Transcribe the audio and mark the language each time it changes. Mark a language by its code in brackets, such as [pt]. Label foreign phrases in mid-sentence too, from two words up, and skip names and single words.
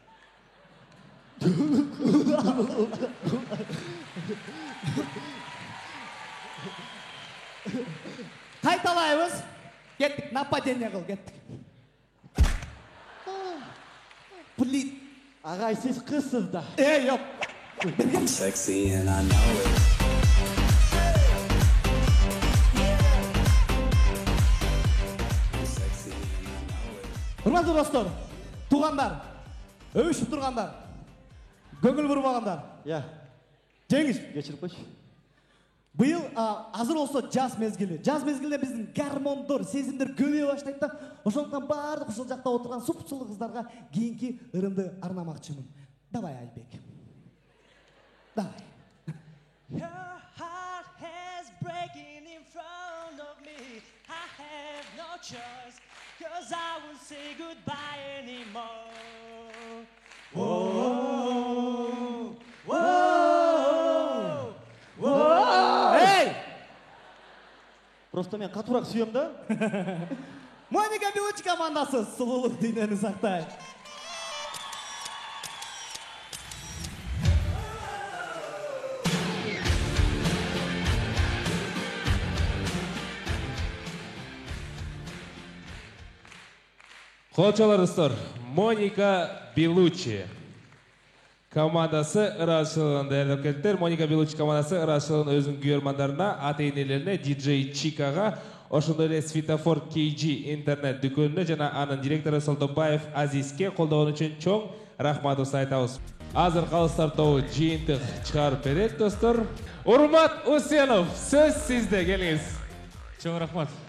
[ky] Кайталайбыз. Кеттик, нападение кыл, кеттик. [ru] Блин. [ky] Агай, сиз кызсыз да. Эй, yok. [en] I'm sexy and I know it. [ky] Урматтуу достор, туугандар, өбүшүп тургандар, көңүл бурбагандар. Жеңиш, кечирип койчу. Быйыл азыр болсо жаз мезгили. Жаз мезгилде биздин гормондор, сезимдер көбөйө баштайт да. Ошондуктан баардык ушул жакта отурган суп-сулуу кыздарга кийинки ырымды арнамакчымын. [ru] Давай, Альбек. Давай. [en] Your heart is breaking in front of me. I have no choice, 'cause I won't say goodbye anymore. Whoa. [ky] Эй! Просто мен катуураак сүйөм да. Моника Белучи командасы сулуулук дүйнөнү сактайт. [kk] Қолчалар достар, Моника Белучи командасы ырашылығын дайындап келдіктер. Моника Белучи командасы ырашылығын өзінің күйермандарына, ата-енелеріне, диджей Чикаға, [ky] ошондой эле Светофор KG интернет дүкөнүнө жана анын директору Солдобаев Азизге колдогон үчүн чоң рахматыбызды айтабыз. Азыр калыстар тобу жыйынтык чыгарып берет достор. Урмат Усенов, сөз сизде, келиңиз. Чоң рахмат.